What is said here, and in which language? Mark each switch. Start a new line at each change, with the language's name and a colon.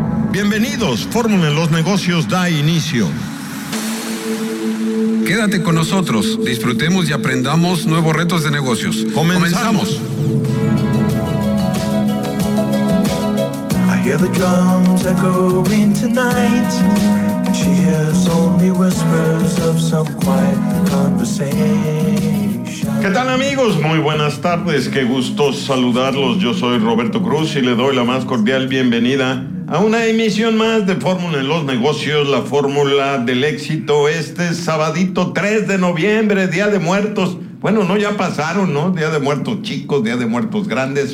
Spanish: Bienvenidos, Fórmula en los Negocios da inicio. Quédate con nosotros, disfrutemos y aprendamos nuevos retos de negocios. ¡Comenzamos!
English: I hear the drums echoing tonight, and she hears only whispers of some quiet conversation.
Spanish: ¿Qué tal, amigos? Muy buenas tardes, qué gusto saludarlos. Yo soy Roberto Cruz y le doy la más cordial bienvenida a una emisión más de Fórmula en los Negocios, la fórmula del éxito. Este sabadito 3 de noviembre, Día de Muertos. Bueno, no, ya pasaron, ¿no? Día de Muertos chicos, Día de Muertos grandes.